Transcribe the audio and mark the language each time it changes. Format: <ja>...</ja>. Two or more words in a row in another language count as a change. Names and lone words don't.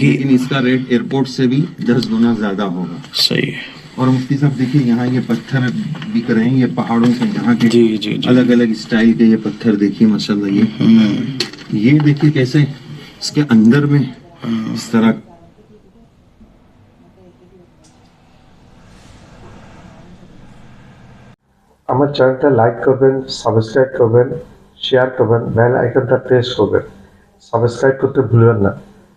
<ur>لیکن اس کا ریٹ ایئرپورٹ سے بھی 10 گنا زیادہ ہوگا. صحیح ہے. اور مفتی صاحب دیکھیے یہاں یہ پتھر بک رہے ہیں, یہ پہاڑوں سے یہاں کے جی الگ الگ اسٹائل کے یہ پتھر دیکھیے ماشاءاللہ. یہ دیکھیے کیسے اس کے اندر میں اس طرح.</ur> <bn>আমার চ্যানেলটা লাইক করবেন, সাবস্ক্রাইব করবেন, শেয়ার করবেন, বেল আইকনটা প্রেস করবেন, সাবস্ক্রাইব করতে ভুলবেন না.</bn>